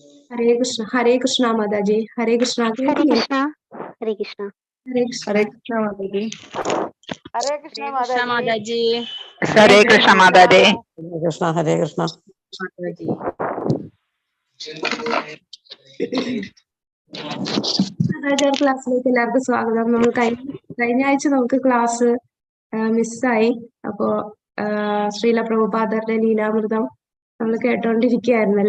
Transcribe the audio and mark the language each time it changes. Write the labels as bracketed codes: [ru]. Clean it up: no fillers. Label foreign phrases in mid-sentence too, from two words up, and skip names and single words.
[ml] Hare Krishna Mataji. Hare Krishna. Hare Krishna. Hare Krishna. Hare Krishna. Hare Krishna Mataji. Hare Krishna Mataji. Hare Krishna Mataji. Hare Krishna, Hare Krishna. Mataji. സദാചാര ക്ലാസ്സിലേക്ക് എല്ലാവർക്കും സ്വാഗതം. നമ്മൾ കഴിഞ്ഞ ആഴ്ച നമുക്ക് ക്ലാസ് മിസ്സായി. അപ്പോ ശ്രീല പ്രഭുപാദരുടെ ലീലാമൃതം നമ്മൾ കേട്ടോണ്ടിരിക്കുകയായിരുന്നല്ലേ.